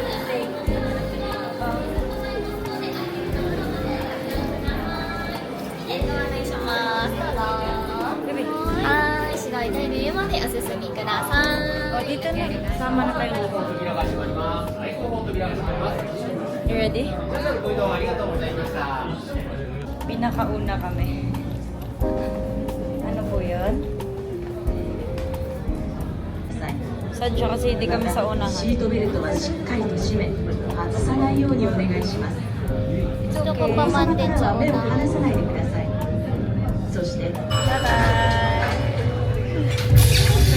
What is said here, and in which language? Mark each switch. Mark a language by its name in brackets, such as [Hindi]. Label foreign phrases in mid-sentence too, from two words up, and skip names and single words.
[Filipino] O, dito na. Sama na tayo. [English] You ready? [Filipino] Pinakauna kami. Ano po yun? Sadya kasi hindi kami sa unahan. [Japanese] シートベルトはしっかりと締め外さないようにお願いします [Filipino] Gusto ko pa man din sa [Japanese] 目を [Filipino] unahan. [Japanese] 離さないでくださいそして [English] Bye-bye!